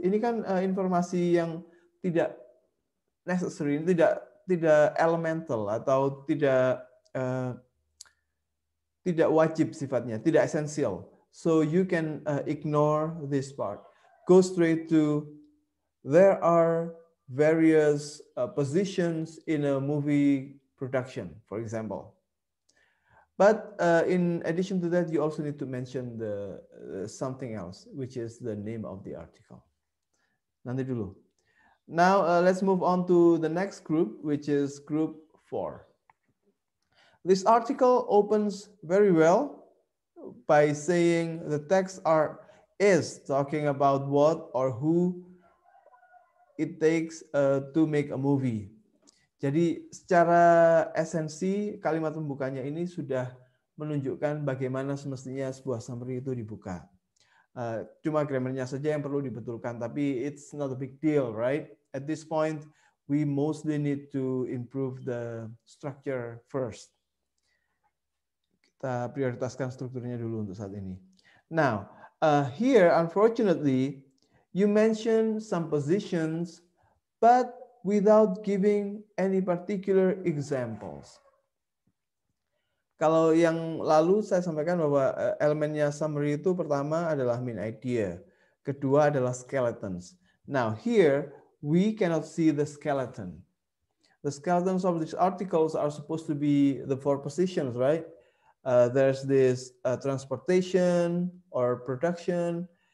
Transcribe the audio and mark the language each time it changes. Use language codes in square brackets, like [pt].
[id] Ini kan informasi yang tidak necessary, tidak elemental atau tidak wajib sifatnya, tidak esensial. [en] So you can ignore this part. Go straight to there are various positions in a movie production, for example. But in addition to that, you also need to mention the something else, which is the name of the article. [id] Nanti dulu. [en] Now let's move on to the next group, which is group 4. This article opens very well by saying the text is talking about what or who it takes to make a movie. [id] Jadi secara esensi kalimat pembukanya ini sudah menunjukkan bagaimana semestinya sebuah summary itu dibuka. Cuma grammarnya saja yang perlu dibetulkan, tapi [en] it's not a big deal, right? At this point, we mostly need to improve the structure first. [id] Kita prioritaskan strukturnya dulu untuk saat ini. [en] Now, here, unfortunately, you mention some positions, but without giving any particular examples. [id] Kalau yang lalu saya sampaikan bahwa elemennya summary itu pertama adalah main idea, kedua adalah skeletons. [en] Now here we cannot see the skeleton. The skeletons of these articles are supposed to be the 4 positions, right? There's this transportation or production.